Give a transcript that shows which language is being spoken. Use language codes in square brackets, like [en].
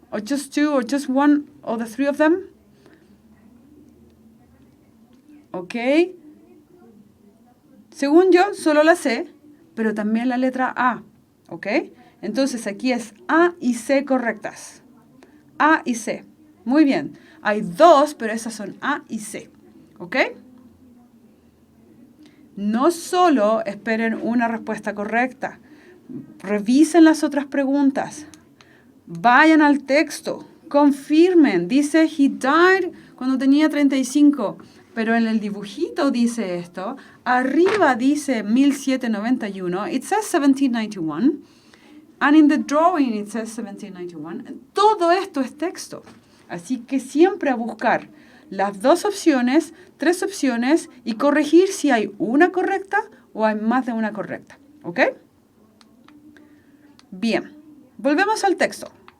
[en] Or just two or just one or the three of them? Ok. [es] Según yo, solo la C, pero también la letra A. ¿Ok? Entonces aquí es A y C correctas. A y C. Muy bien. Hay dos, pero esas son A y C. ¿Ok? No solo esperen una respuesta correcta, revisen las otras preguntas, vayan al texto, confirmen. Dice, [en] he died [es] cuando tenía 35, pero en el dibujito dice esto. Arriba dice [en] 1791, it says 1791, and in the drawing it says 1791. [es] Todo esto es texto. Así que siempre a buscar las 2 opciones, 3 opciones y corregir si hay una correcta o hay más de una correcta. ¿Ok? Bien, volvemos al texto.